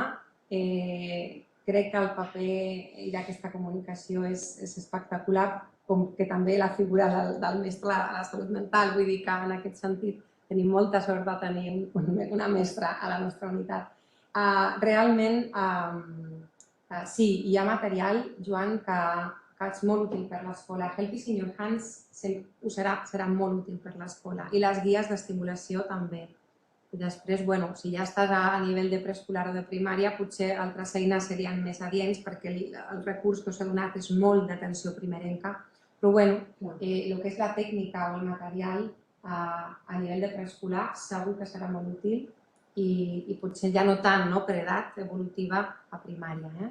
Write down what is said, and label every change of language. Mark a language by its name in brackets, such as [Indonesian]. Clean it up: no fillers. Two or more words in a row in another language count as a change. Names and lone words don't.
[Catalan] Crec que el paper d'aquesta comunicació és espectacular, com que també la figura del mestre a la salut mental. Vull dir que en aquest sentit tenim molta sort de tenir una mestra a la nostra unitat. Realment, sí, hi ha material, Joan, que és molt útil per l'escola. [English] Helping in your hands [Catalan] serà molt útil per l'escola i les guies d'estimulació també. I després, si ja estàs a nivell de preescolar o de primària, potser altres eines serien més adients perquè el recurs que us he donat és molt d'atenció primerenca. Però el que és la tècnica o el material a nivell de preescolar segur que serà molt útil i potser ja no tant per edat evolutiva a primària.